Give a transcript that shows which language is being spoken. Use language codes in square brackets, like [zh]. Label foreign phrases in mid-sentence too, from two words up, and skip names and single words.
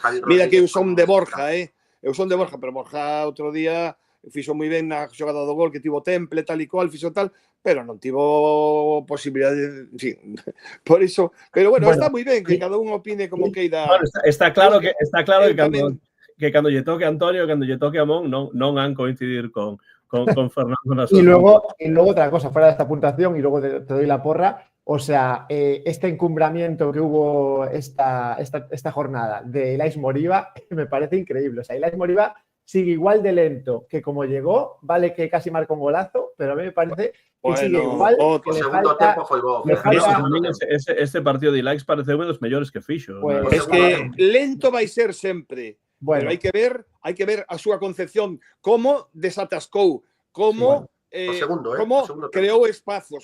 [gl] Mira que eu son de Borja, Eu son de Borja, pero Borja outro día fixo moi ben na xogada do gol, que tivo temple, tal e cual, fixo tal, pero non tivo posibilidade, sí. Por iso, pero bueno, está moi ben que cada un opine como queira. Bueno, está claro que cando lle toque a Antonio, cando lle toque a Mon, non han coincidir con Fernando. [es] Y luego otra cosa, fuera de esta puntuación, y luego te doy la porra, o sea, este encumbramiento que hubo esta jornada de Ilais Moriba me parece increíble. O sea, Ilais Moriba sigue igual de lento que como llegó, vale que casi marcó un golazo, pero a mí me parece que sigue igual. [gl] O segundo tempo foi bo. Este partido de Ilais parece uno dos mellores que fixo. [es] Pues, es que [gl] lento vai ser sempre. Bueno. Pero hai que ver a súa concepción, como desatascou, como creou espazos.